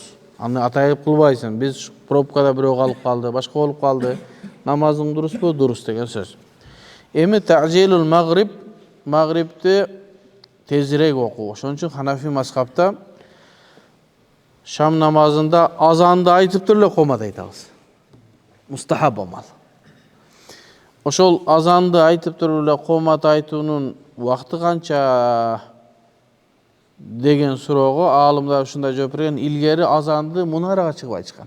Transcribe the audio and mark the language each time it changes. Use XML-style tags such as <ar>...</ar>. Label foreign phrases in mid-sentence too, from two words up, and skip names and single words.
<ky>Аны атайып кылбайсың. Биз пробкада бирөө калып калды, башка болуп калды. Намазың дурусбу? Дурус деген сөз. Эми</ky> <ar>تعجيل المغرب,</ar> <ky>maghribти тезирээк окуу. Ошон үчүн Ханафи мазхабта шам намазында азанды айтып туруп эле комат айтабыз. Мустахаб амал. Ошол азанды айтып туруп эле комат айтуунун вакты канча деген суроого аалымдар ушундай жооп берген: илгери азанды мунарага чыгып айтышкан.</ky>